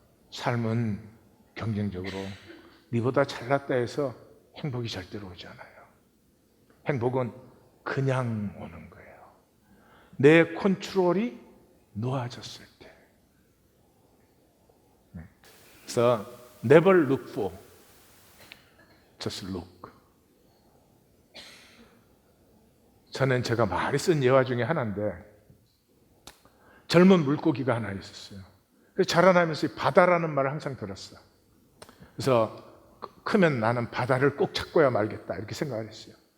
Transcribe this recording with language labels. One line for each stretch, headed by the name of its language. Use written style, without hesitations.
Korean: 삶은 경쟁적으로 니보다 잘났다 해서 행복이 절대로 오지 않아요. 행복은 그냥 오는 거예요. 내 컨트롤이 놓아졌을 때. 그래서
English: never look for, just look.
Korean: 저는 제가 많이 쓴 예화 중에 하나인데 젊은 물고기가 하나 있었어요. 그래서 자라나면서 바다라는 말을 항상 들었어. 그래서 크면 나는 바다를 꼭 찾고야 말겠다 이렇게 생각을 했어요.